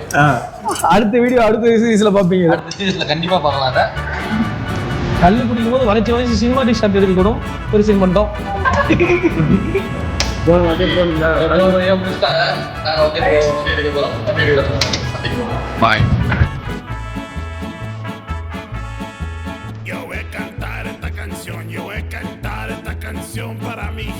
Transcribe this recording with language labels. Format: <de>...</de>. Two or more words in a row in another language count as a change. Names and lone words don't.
<ta>அடுத்த வீடியோ அடுத்த சீரிஸ்ல பாப்பீங்க. அடுத்த சீரிஸ்ல கண்டிப்பா பார்க்கலாம். அதை கல்லு குடிக்கும் போது வளைச்சு</ta> <en>cinematic shot</en> <ta>எடுத்து கூட ஒரு சீன் பண்ணிட்டோம். பாய்.</ta> <es>Yo voy a cantar esta canción para mí.</es>